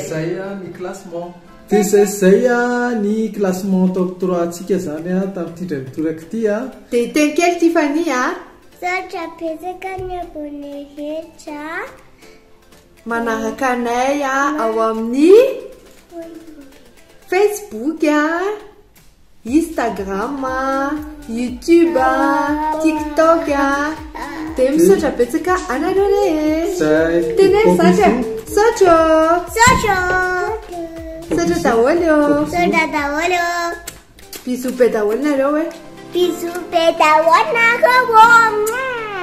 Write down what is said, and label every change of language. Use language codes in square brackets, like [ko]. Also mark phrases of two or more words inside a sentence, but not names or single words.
[mg] zay ny classement dia zay ny classement top 3 atsika zany a tamin'ity ndray mitoraka ity a dia teny kely Tiffany a Satra pesaka ny abone rehetra manaraka anay a ao amin'ny Facebook a Instagram a YouTube a TikTok a dia misaotra betsaka anareo rehetra teneny satra satra daholo bisou be daholo nareo hoe bisou be daholo nareo